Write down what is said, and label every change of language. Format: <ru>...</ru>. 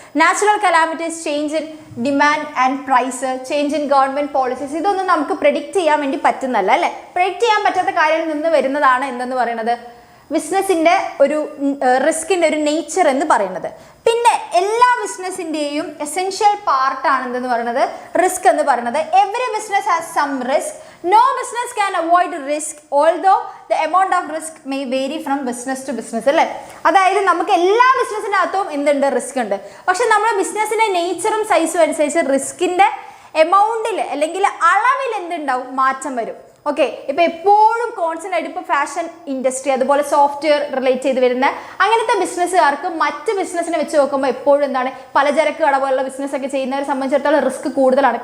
<en>natural calamities, change in demand and price, change in government policies,</en> <ml>ഇതൊന്നും നമുക്ക് predict ചെയ്യാൻ വേണ്ടി പറ്റുന്നല്ല അല്ലേ. പ്രെഡിക്റ്റ് ചെയ്യാൻ പറ്റാത്ത കാര്യം നിന്ന് വരുന്നതാണ് എന്തെന്ന് പറയുന്നത് ബിസിനസിന്റെ ഒരു റിസ്കിന്റെ ഒരു നേച്ചർ എന്ന് പറയുന്നത്. പിന്നെ എല്ലാ ബിസിനസിന്റെയും എസെൻഷ്യൽ പാർട്ടാണ് എന്തെന്ന് പറയുന്നത് റിസ്ക് എന്ന് പറയുന്നത്.</ml> <en>Every business has some risk. No business can avoid risk, although the amount of risk may vary from business to business</en> <ml>അല്ലേ. അതായത് നമുക്ക് എല്ലാ ബിസിനസ്സിനകത്തും എന്തുണ്ട്, റിസ്ക് ഉണ്ട്. പക്ഷെ നമ്മുടെ ബിസിനസ്സിന്റെ നേച്ചറും സൈസും അനുസരിച്ച് റിസ്കിന്റെ എമൗണ്ടിൽ അല്ലെങ്കിൽ അളവിൽ എന്തുണ്ടാവും, മാറ്റം വരും. ഓക്കെ, ഇപ്പൊ എപ്പോഴും കോൺസ്റ്റന്റ് ആയിട്ട് ഇപ്പോൾ ഫാഷൻ ഇൻഡസ്ട്രി അതുപോലെ സോഫ്റ്റ്വെയർ റിലേറ്റ് ചെയ്ത് വരുന്ന അങ്ങനത്തെ ബിസിനസ്സുകാർക്ക് മറ്റ് ബിസിനസ്സിനെ വെച്ച് നോക്കുമ്പോൾ എപ്പോഴും എന്താണ്, പലചരക്ക് കട പോലുള്ള ബിസിനസ് ഒക്കെ ചെയ്യുന്നവരെ സംബന്ധിച്ചിടത്തോളം റിസ്ക് കൂടുതലാണ്.</ml>